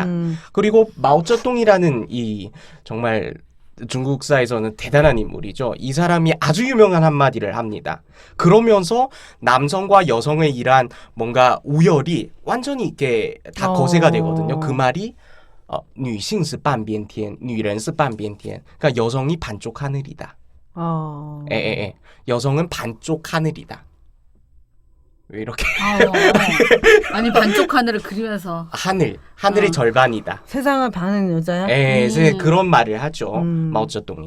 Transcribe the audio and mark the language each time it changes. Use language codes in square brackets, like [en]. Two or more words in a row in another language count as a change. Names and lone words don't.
[ko] 그리고 마오쩌둥이라는 이 정말 중국사에서는 대단한 인물이죠. 이 사람이 아주 유명한 한마디를 합니다. 그러면서 남성과 여성의 이러한 뭔가 우열이 완전히 이렇게 다 거세가 되거든요. 그 말이 [zh] 女性是半边天,女人是半边天. [ko] 그러니까 여성이 반쪽 하늘이다. 여성은 반쪽 하늘이다. 왜 이렇게 아니 반쪽 하늘을 그리면서 하늘의 절반이다. 세상을 반은 여자야? 그런 말을 하죠. 마오쩌둥이.